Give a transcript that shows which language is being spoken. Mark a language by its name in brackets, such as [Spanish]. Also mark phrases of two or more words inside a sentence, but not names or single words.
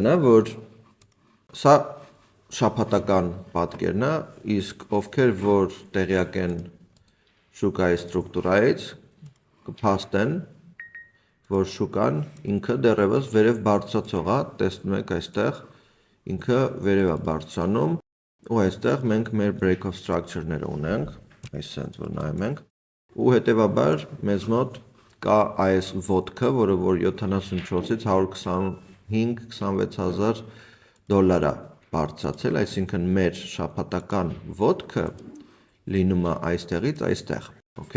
[Armenian] է, որ սա շաբաթական պատկերն է, իսկ ովքեր որ տեղյակ են շուկայի ստրուկտուրայից, կփաստեն, որ շուկան ինքը դեռևս վերև բարձրացող է, տեսնում եք այստեղ, ինքը վերև է բարձրանում, ու այստեղ մենք մեր [English] break of structure- [Armenian] ները ունենք, այսպես որ նայում ենք, ու հետևաբար մեզ մոտ կա այս ոտքը, որը որ 74-ից 125-26,000 դոլար է բարձրացել, այսինքն մեր շաբաթական ոտքը լինում է այստեղից այստեղ, okay?